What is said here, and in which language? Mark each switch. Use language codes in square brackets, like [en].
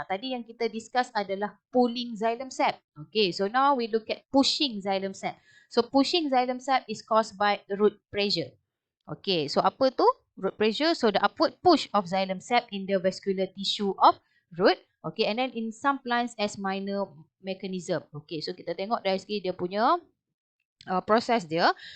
[ms] Tadi yang kita discuss adalah pulling xylem sap. [en] Okay, so now we look at pushing xylem sap. So pushing xylem sap is caused by root pressure. Okay, so [ms] apa tu? [en] Root pressure. So the upward push of xylem sap in the vascular tissue of root. Okay, and then in some plants as minor mechanism. [ms] Okay, so kita tengok dari segi dia punya proses dia.